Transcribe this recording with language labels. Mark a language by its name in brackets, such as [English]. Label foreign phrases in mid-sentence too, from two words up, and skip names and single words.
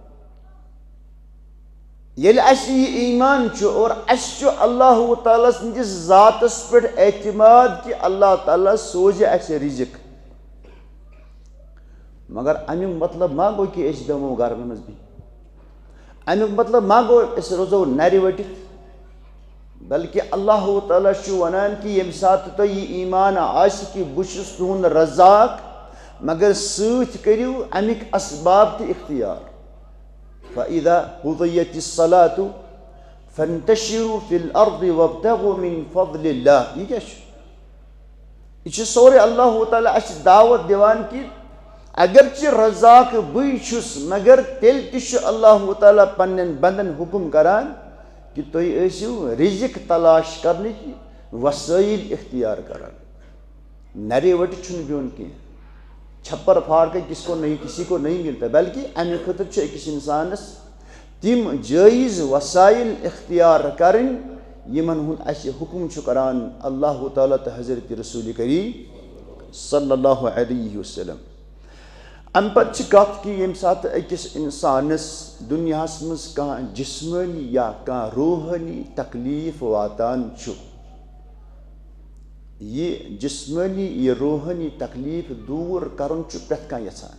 [Kashmiri] ییٚلہِ اسہِ یہِ ایمان چھُ اور اسہِ چھُ اللہ تعالیٰ سٕنٛدِس ذاتس پٮ۪ٹھ اعتماد کہ اللہ تعالیٰ سوزِ اسہِ رزق، مگر امیُک مطلب ما گوٚو کہ أسۍ بیٚہمو گرن منٛز بِہِتھ. امیُک مطلب ما گوٚو أسۍ روزو نرِ ؤٹِتھ. بلکہ اللہ تعالیٰ چھُ ونان کہ ییٚمہِ ساتہٕ تۄہہِ یہِ ایمان آسہِ کہ بہٕ چھُس تُہُنٛد رزاق مگر سۭتۍ کٔرِو امیِکۍ اسباب تہِ اختیار. [Arabic] فَإِذَا قُضِيَتِ الصَّلَاةُ فَانتَشِرُوا فِي الْأَرْضِ وَابْتَغُوا مِن فَضْلِ اللہِ. [Kashmiri] یہ کیٛاہ چھُ؟ یہ چھُ سورُے اللہ تعالیٰ اسہِ دعوت دِوان کہ اگرچہ رزاق بٕے چھُس مگر تیٚلہِ تہِ چھُ اللہ تعالیٰ پننٮ۪ن بندن حکم کران کہ تُہۍ ٲسِو رزق تلاش کرنٕکۍ وسٲیِل اختیار کران. نرے وٹہِ چھُنہٕ بِہُن کینٛہہ. [Urdu] چھپر پھاڑ کے کسی کو نہیں ملتا، [Kashmiri] بلکہ امہِ خٲطرٕ چھُ أکِس انسانس تِم جٲیز وسائل اختیار کرٕنۍ یِمن ہُنٛد اسہِ حکم چھُ کران اللہ تعالیٰ تہٕ حضرت رسول کریم [Arabic] صلی اللہ علیہ وسلم. [Kashmiri] امہِ پتہٕ چھِ کتھ کہ ییٚمہِ ساتہٕ أکِس انسانس دُنیاہس منٛز کانٛہہ جسمٲنی یا کانٛہہ روحٲنی تکلیف واتان چھُ، یہ جسمٲنی یہ روحٲنی تکلیف دوٗر کرُن چھُ پرٛٮ۪تھ کانٛہہ یژھان.